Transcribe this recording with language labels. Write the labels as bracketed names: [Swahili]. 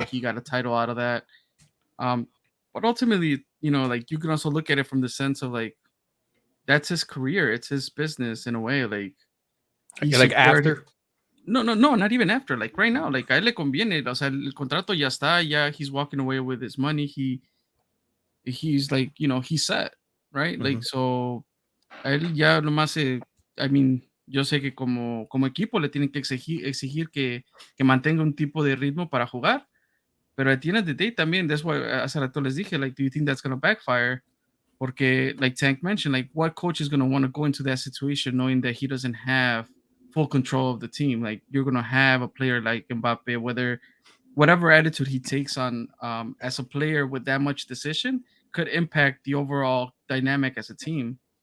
[English] He got a title out of that. But ultimately, like you can also look at it from the sense of like that's his career, it's his business in a way. Like Yeah, like after. No, not even after. Like right now, like [Spanish] a él le conviene. O sea, el contrato ya está. [English] Yeah, he's walking away with his money. He's like, he's set, right? Like, so [Spanish] a él ya nomás [English] I mean, [Spanish] yo sé que como equipo le tienen que exigir que mantenga un tipo de ritmo para jugar. Pero [English] at the end of the day [Spanish] también, [English] that's why [Spanish] hace rato les dije, [English] like, do you think that's going to backfire? [Spanish] Porque, [English] like Tank mentioned, like, what coach is going to want to go into that situation knowing that he doesn't have full control of the team? Like, you're going to have a player like Mbappe, whatever attitude he takes on as a player with that much decision could impact the overall dynamic as a team.